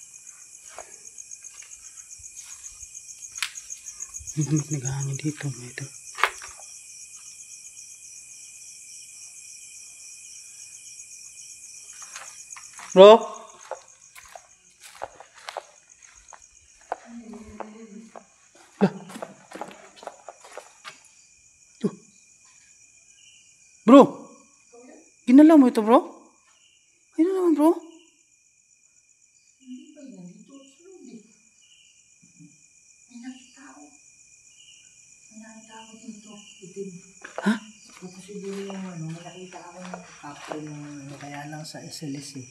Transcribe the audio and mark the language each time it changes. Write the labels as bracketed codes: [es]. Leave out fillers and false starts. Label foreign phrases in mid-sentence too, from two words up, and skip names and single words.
[tl] Ang lamig naghahangin dito mga ito. Bro? Lah. Tuh. Bro? Ginalaw mo ito bro? Ano naman bro? Hindi pa yan. Dito sa loob eh. May nakita ako. May nakita ako dito. Itim. Ha? Ito siguro yung ano, may nakita ako ng caption ng ano, kaya lang sa SLS eh.